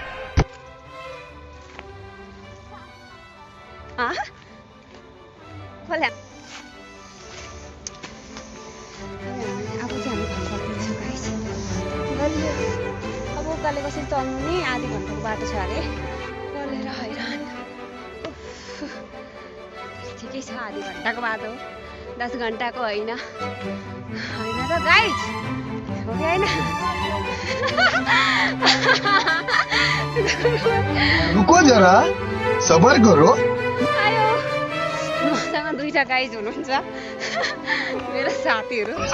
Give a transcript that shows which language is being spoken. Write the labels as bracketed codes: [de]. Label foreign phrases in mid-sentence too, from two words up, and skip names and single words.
[ne] खोला अब चाहिँ हामी अब उकाले कसरी चल्नु नि, आधी घन्टाको बाटो छ अरे। छ आधी घन्टाको बाटो 10 घन्टाको होइन त गाइज हो कि होइन [hi] रुको जरा सबर करो [ne] आयो मसँग दुईटा गाइज हुनुहुन्छ मेरो साथीहरू